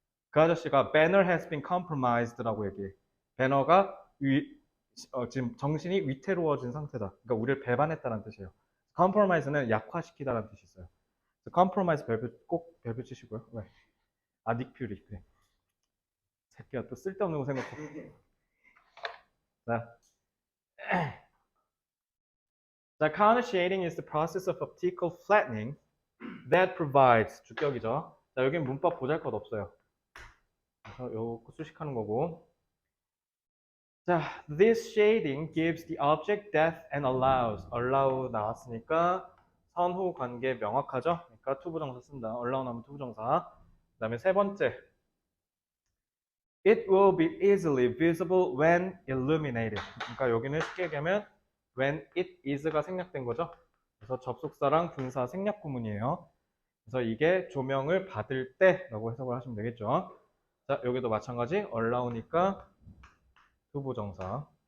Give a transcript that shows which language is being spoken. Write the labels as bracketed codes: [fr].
[ko] 그 아저씨가 [en] Banner has been compromised [ko] 라고 얘기해. 배너가 지금 정신이 위태로워진 상태다. 그러니까 우리를 배반했다는 뜻이에요. compromise는 약화시키다라는 뜻이 있어요. compromise 꼭 별표 치시고요. 왜? 닉 퓨리. 그래. 새끼가 또 쓸데없는 거 생각해. [en] 자, counter shading is the process of optical flattening that provides [ko] 주격이죠. 자, 여기는 문법 보잘것 없어요. 그래서 요거 수식하는 거고. [en] 자, this shading gives the object depth and allows. [ko] allow 나왔으니까 선후 관계 명확하죠? 그러니까 투부정사 쓴다. allow 나오면 투부정사. 그 다음에 세 번째. [en] It will be easily visible when illuminated. [ko] 그러니까 여기는 쉽게 얘기하면 [en] when it is [ko] 가 생략된 거죠. 그래서 접속사랑 분사 생략 구문이에요. 그래서 이게 조명을 받을 때라고 해석을 하시면 되겠죠. 자, 여기도 마찬가지 allow니까 투부정사.